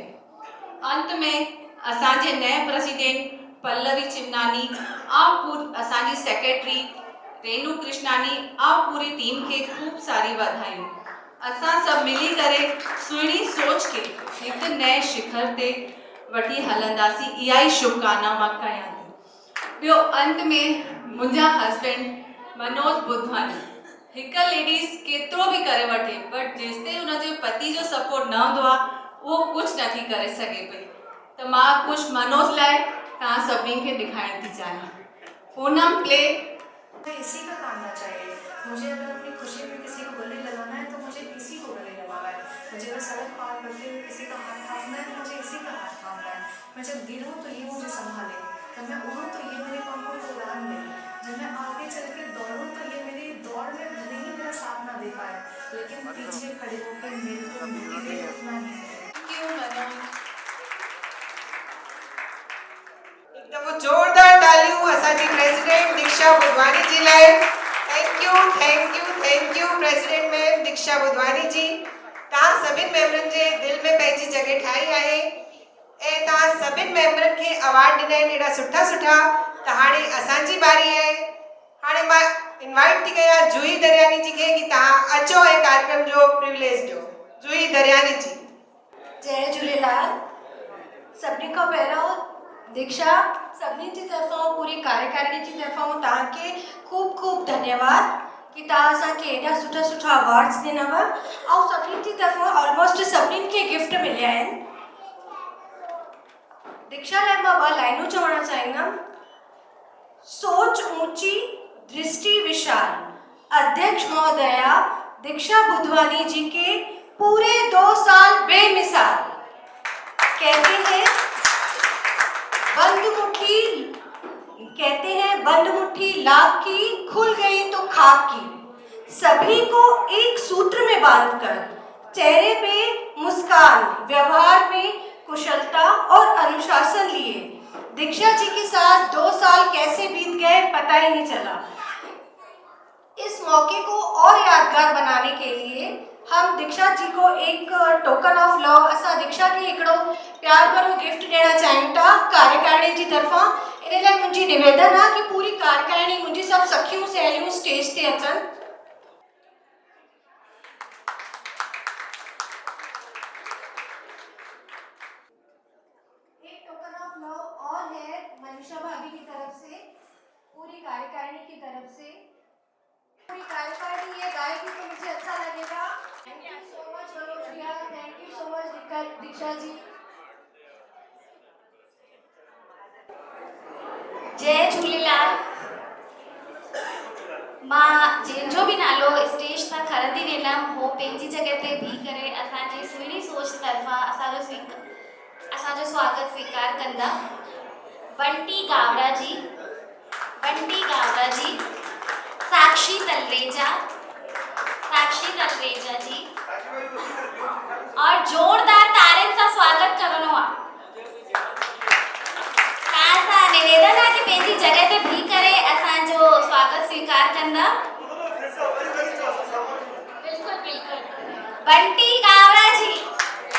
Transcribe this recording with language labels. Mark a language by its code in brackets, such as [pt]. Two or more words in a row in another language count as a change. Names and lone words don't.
[hi] अंत में असांजे नए प्रेसिडेंट पल्लवी चिमनानी और असांजी सेक्रेटरी रेनू कृष्णानी और पूरी टीम के खूब सारी बधाई। [sd] असां सब मिली करे सुहिणी सोच के एक नए शिखर ते वठी हलंदासी, इहा ई शुभकामना मां कयां थी। ॿियो अंत में मुंहिंजा हस्बैंड मनोज बुधवानी, हिकु लेडीज़ केतिरो बि करे वठे, बट जेसिताईं हुनजे पति जो सपोर्ट न हूंदो आहे उहो कुझु नथी करे सघे पई। त मां कुझु मनोज लाइ तव्हां सभिनी खे ॾेखारणु थी चाहियां। [en] Poonam play. [hi] इसी का कामना चाहिए। मुझे अगर अपनी खुशी में किसी को गले लगाना है तो मुझे इसी को गले लगाना है। मुझे अगर सड़क पार करते हुए किसी का हाथ थामना है तो मुझे इसी का हाथ थामना है। मैं जब गिरूँ तो ये मुझे संभाले, जब मैं उड़ूँ तो ये मेरे पंखों को उड़ान दे, जब मैं आगे चल के दौड़ूँ तो ये मेरी दौड़ में भले ही मेरा साथ ना दे पाए, लेकिन पीछे खड़े होकर मेरे को मोटिवेट रखना ही है। क्यों मनोज? [sd] एकदम जोरदार तालियूं असांजी प्रेसिडेंट दीक्षा बुधवानी जी लाइ। [en] Thank you President ma'am Diksha Budhwani ji. [sd] तव्हां सभिनि मेंबरनि जे दिल में पंहिंजी जॻह ठाही आहे ऐं तव्हां सभिनि मेंबरनि खे अवार्ड ॾिना आहिनि एॾा सुठा सुठा। त हाणे असांजी बारी आहे। हाणे मां इनवाइट थी कयां जूही दरियानी जी खे कि तव्हां अचो ऐं कार्यक्रम जो प्रिविलेज ॾियो। जूही दरियानी जी। जय झूलेलाल। सभिनी खां पहिरियों दीक्षा सभिनी जी तरफ़ां पूरी कार्यकारिणी जी तरफ़ां तव्हांखे खूब खूब धन्यवाद कि तव्हां असांखे एॾा सुठा सुठा अवार्ड्स ॾिनव ऐं सभिनी जी तरफ़ां ऑलमोस्ट सभिनीनि खे गिफ्ट मिलिया आहिनि। दीक्षा लाइ मां 2 लाइनूं चवणु चाहींदमि। [hi] सोच ऊंची दृष्टि विशाल, अध्यक्ष महोदया दीक्षा बुधवानी जी के पूरे 2 साल बेमिसाल। कहते हैं बंद मुट्ठी लाख की, खुल गई तो खाक की। सभी को एक सूत्र में बांधकर, चेहरे पे मुस्कान, व्यवहार में कुशलता और अनुशासन लिए दीक्षा जी के साथ 2 साल कैसे बीत गए पता ही नहीं चला। इस मौके को और यादगार बनाने के लिए हम दीक्षा जी को एक [en] token of love [sd] असां दीक्षा खे हिकिड़ो प्यार भरो गिफ्ट ॾियणु चाहियूं था कार्यकारिणी जी तरफ़ां। इन लाइ मुंहिंजी निवेदन आहे कि पूरी कार्यकारिणी मुंहिंजी सभु सखियूं सहेलियूं स्टेज ते अचनि। [hi] एक [en] token of love [hi] और है मनीषा भाभी की तरफ से, पूरी कार्यकारिणी की तरफ से। पूरी कार्यकारिणी ये गाएगी तो मुझे अच्छा लगेगा। [en] Thank you so much Manoj bhaiya, thank you so much Diksha ji. [sd] जय झूलेलाल। मां जंहिंजो बि नालो स्टेज तां खणंदी वेंदमि हो पंहिंजी जॻह ते बीह करे असांजी सुहिणी सोच तरफ़ां असांजो स्वागत स्वीकार कंदा। बंटी गावड़ा जी, साक्षी तलरेजा जी और जोरदार तालियुनि सां स्वागत करणो आहे। तव्हां सां निवेदन आहे कि पंहिंजी जॻह ते बीह करे असांजो स्वागत स्वीकार कंदा। बिल्कुलु बंटी गावड़ा जी।